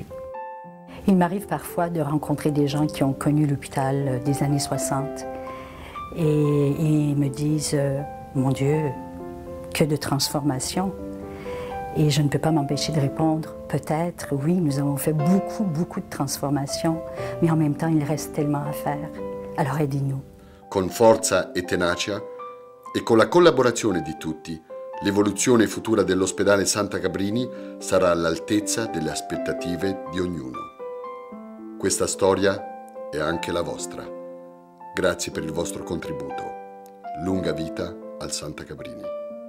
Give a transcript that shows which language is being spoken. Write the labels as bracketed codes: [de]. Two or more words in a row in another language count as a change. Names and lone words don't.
[fr] Il m'arrive parfois de rencontrer des gens qui ont connu l'hôpital des années 60 et ils me disent « Mon Dieu, que de transformation !» Et je ne peux pas m'empêcher de répondre « Peut-être, oui, nous avons fait beaucoup de transformations, mais en même temps, il reste tellement à faire. Alors aidez-nous. » [it] Con forza e tenacia e con la collaborazione di tutti, l'evoluzione futura dell'ospedale Santa Cabrini sarà all'altezza delle aspettative di ognuno. Questa storia è anche la vostra. Grazie per il vostro contributo. Lunga vita al Santa Cabrini.